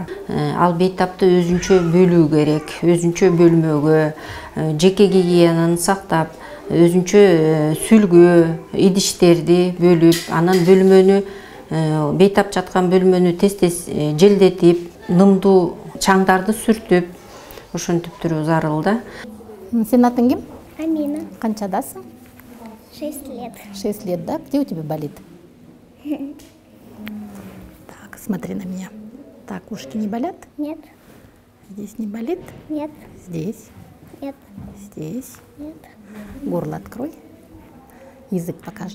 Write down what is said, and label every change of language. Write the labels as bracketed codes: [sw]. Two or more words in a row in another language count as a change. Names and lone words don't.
[ky] Ал бейтапты өзүнчө бөлүү керек, өзүнчө бөлмөгө, жеке гигиенаны сактап, өзүнчө сүлгү, идиштерди бөлүп, анан бөлмөнү, бейтап жаткан бөлмөнү тез-тез желдетип, нымдуу чаңдарды сүртүп, ошентип туруу зарыл да. Сенин атың ким? Амина. Канчадасың? [ru] 6 лет. 6 лет, да? Где у тебя болит? Так, смотри на меня. Так, ушки не болят? Нет. Здесь не болит? Нет. Здесь? Нет. Здесь? Нет. Горло открой. Язык покажи.